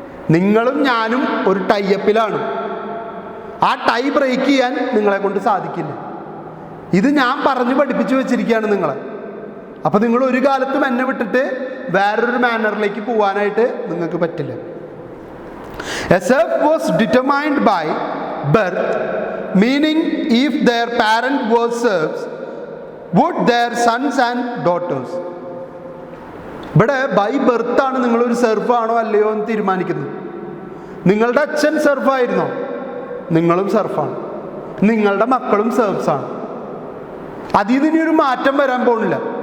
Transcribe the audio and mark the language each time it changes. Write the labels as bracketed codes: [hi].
[ml] നിങ്ങളും ഞാനും ഒരു ടൈപ്പിലാണ്. ആ ടൈ ബ്രേക്ക് ചെയ്യാൻ നിങ്ങളെ കൊണ്ട് സാധിക്കില്ല. ഇത് ഞാൻ പറഞ്ഞു പഠിപ്പിച്ചു വെച്ചിരിക്കുകയാണ് നിങ്ങളെ. അപ്പം നിങ്ങൾ ഒരു കാലത്തും എന്നെ വിട്ടിട്ട് വേറൊരു മാനറിലേക്ക് പോകാനായിട്ട് നിങ്ങൾക്ക് പറ്റില്ല. [en] A serf was determined by birth, meaning if their parent was serfs, would their sons and daughters. [ml] ഇവിടെ ബൈ ബർത്ത് ആണ് നിങ്ങളൊരു സെർഫാണോ അല്ലയോ എന്ന് തീരുമാനിക്കുന്നത്. നിങ്ങളുടെ അച്ഛൻ സെർഫായിരുന്നോ, നിങ്ങളും സെർഫാണ്, നിങ്ങളുടെ മക്കളും സെർഫ്സാണ്. അതിൽ നിന്ന് ഒരു മാറ്റം വരാൻ പോകുന്നില്ല.